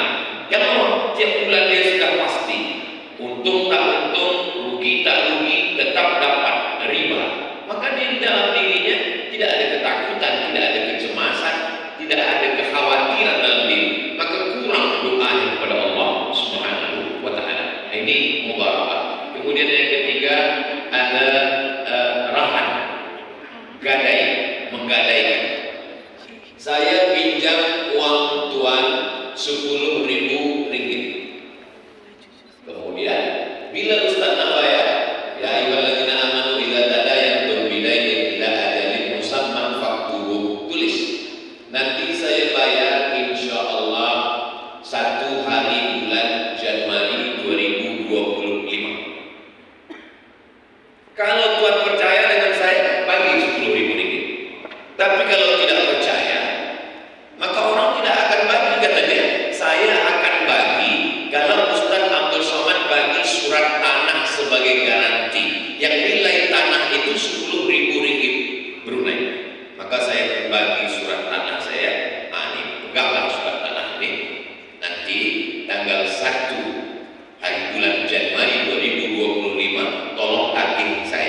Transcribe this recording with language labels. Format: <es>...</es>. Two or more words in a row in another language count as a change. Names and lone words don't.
<ms>Kalau tiap bulan dia sudah pasti, untung tak untung, rugi tak rugi, tetap dapat riba, maka dia dalam dirinya tidak ada ketakutan, tidak ada kecemasan, tidak ada kekhawatiran dalam diri, maka kurang doanya kepada</ms> <ar>الله سبحانه وتعالى.</ar> <ms>Ini mudharabah. Kemudian yang ketiga ada rahan, gadai, menggadaikan. Saya pinjam uang tuan 10.000 ringgit. Kemudian bila Ustaz nak bayar,</ms> <ar>يا أيها الذين آمنوا إذا تداينتم بدين إلى أجل مسمى فاكتبوه,</ar> <ms>tulis. Nanti saya bayar insyaallah 1 hari bulan Januari 2025. Kalau tuan percaya dengan saya, bagi 10.000 ringgit. Tapi kalau tidak percaya, maka orang tidak akan bagi, kata dia. Saya akan bagi kalau Ustaz Abdul Somad bagi surat tanah sebagai garansi, yang nilai tanah itu 10.000 ringgit Brunei. Maka saya akan bagi surat tanah saya. Ini peganglah surat tanah ini. Nanti tanggal 1 hari bulan Januari 2025 tolong tagih saya.</ms>